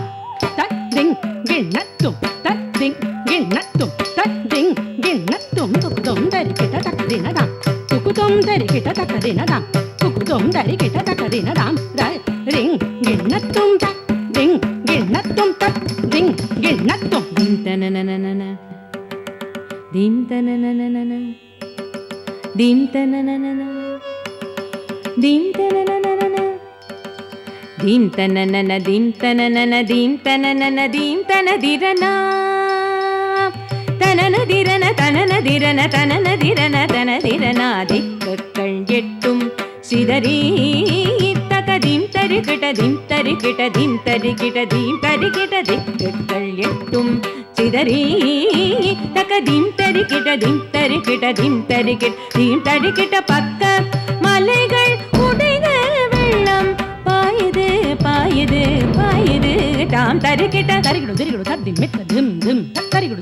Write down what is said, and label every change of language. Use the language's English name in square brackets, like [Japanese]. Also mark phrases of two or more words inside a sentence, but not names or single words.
[Tamil] tak ding ginna tom tak ding ginna tom tak ding ginna tom cuckoo tom tari kita takadina tam cuckoo tom tari kita takadina tam cuckoo tom tari kita takadina tam ring ginna tom tak ding ginna tom tak ding ginna tom dim tananana dim tananana dim tananana dim tananana dim tananana dim tananana dim tananana dim tanadirana தனனதிரன தனனதிரன தனனதிரன தனதிரன திக்கக்கள் எட்டும் சிதறி தகதிம் தரிகிட்ட திம் தரிகிட்ட திம் தரிகிட்ட திம் தரிகிட்ட திக்கக்கள் எட்டும் சிதறி தகதிம் தரிகிட்ட திம் தரிகிட்ட திம் தரிகிட்ட திம் தரிகிட்ட பக்க மலைகள் உடைந்த வெள்ளம் பாயுது பாயுது பாயுது தாம் தரிகிட்ட தரிகிடு தரிகிடு தத்தி மித்த திம் திம் தரிகிடு